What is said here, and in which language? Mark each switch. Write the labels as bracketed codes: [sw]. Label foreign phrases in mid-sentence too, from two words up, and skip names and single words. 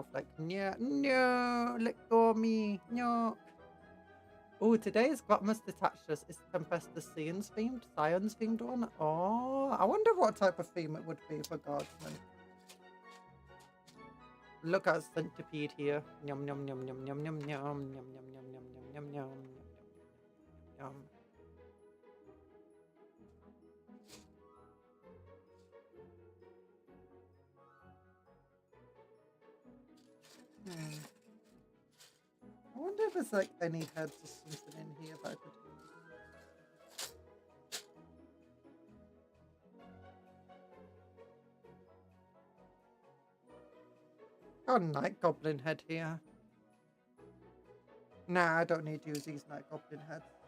[en] Like, no, no, let go of me, no. Oh, today's Gotmus Detachers is Tempestus Scions themed one. Oh, I wonder what type of theme it would be for Guardsmen. Look at centipede here. Yum yum yum yum yum yum yum yum yum yum yum yum yum yum yum. I wonder if there's like any heads or something in here that I could use. Got a night goblin head here. Nah, I don't need to use these night goblin heads.